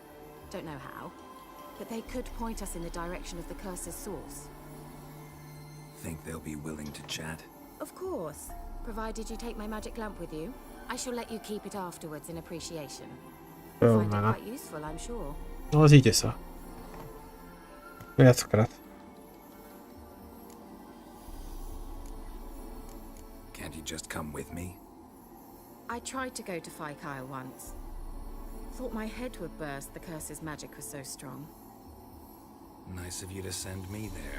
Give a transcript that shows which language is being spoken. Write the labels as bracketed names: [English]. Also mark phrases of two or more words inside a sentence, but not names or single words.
[English] Don't know how, but they could point us in the direction of the curse's source. Think they'll be willing to chat? Of course, provided you take my magic lamp with you. I shall let you keep it afterwards in appreciation. You'll find it Pełna. quite useful, I'm sure. [Slovak] No zíde sa. Viackrát. [English] Can't you just come with me? I tried to go to Kyle once. Thought my head would burst, the curse's magic was so strong. Nice of you to send me there.